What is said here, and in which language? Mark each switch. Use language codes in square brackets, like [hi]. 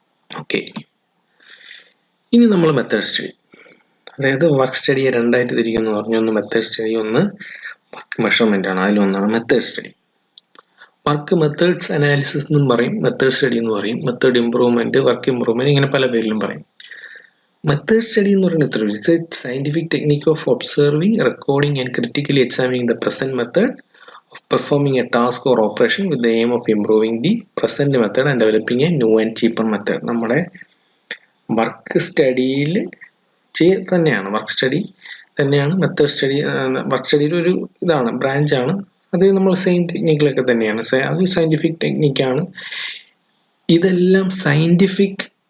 [ml] Okay, ഇനി നമ്മൾ method study, അതായത് വർക്ക് സ്റ്റഡിയെ 2 തിരിക്കുന്നു പറഞ്ഞു. ഒന്ന് മെത്തേഡ് സ്റ്റഡി, ഒന്ന് വർക്ക് മെഷർമെന്റ് ആണ്. അതിലൊന്നാണ് method study. Work methods analysis എന്നും പറയും, മെത്തേഡ് സ്റ്റഡി എന്ന് പറയും, മെത്തേഡ് ഇംപ്രൂവ്മെന്റ്, വർക്ക് ഇംപ്രൂവ്മെന്റ്, ഇങ്ങനെ പല പേരിലും പറയും. [en] method study [ml] എന്ന് പറയുന്നത് [en] It's a scientific technique of observing, recording and critically examining the present method of performing a task or operation with the aim of improving the present method and developing a new and cheaper method. [ml] നമ്മുടെ work സ്റ്റഡിയിൽ തന്നെയാണ്, work study തന്നെയാണ് method study. Work സ്റ്റഡിയിൽ ഒരു ഇതാണ്, ബ്രാഞ്ചാണ്. അത് നമ്മൾ same ടെക്നിക്കിലൊക്കെ തന്നെയാണ്, അത് scientific ടെക്നിക്കാണ്. ഇതെല്ലാം സയന്റിഫിക്